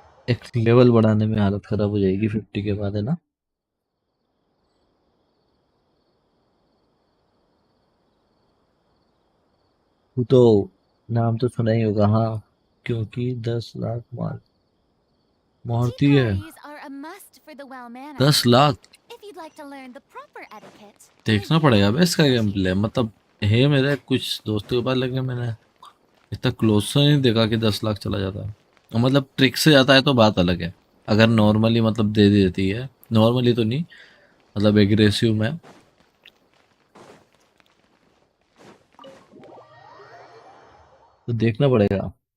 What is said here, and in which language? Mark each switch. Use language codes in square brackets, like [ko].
[hi] एक लेवल बढ़ाने में हालत खराब हो जाएगी 50 के बाद, है ना। वो तो नाम तो सुना ही होगा, हाँ, क्योंकि 10 लाख मारती है। [en] Tea parties are a must for the well-mannered. [hi] 10 lakh [en] If you'd like to learn the proper etiquette. [hi] देखना पड़ेगा बे इसका गेम प्ले। मतलब है मेरे कुछ दोस्तों के पास, लेकिन मैंने इतना क्लोज से नहीं देखा कि 10 लाख चला जाता है। मतलब ट्रिक से जाता है तो बात अलग है। अगर नॉर्मली मतलब दे देती है, नॉर्मली तो नहीं, मतलब एग्रेसिव में तो देखना पड़ेगा।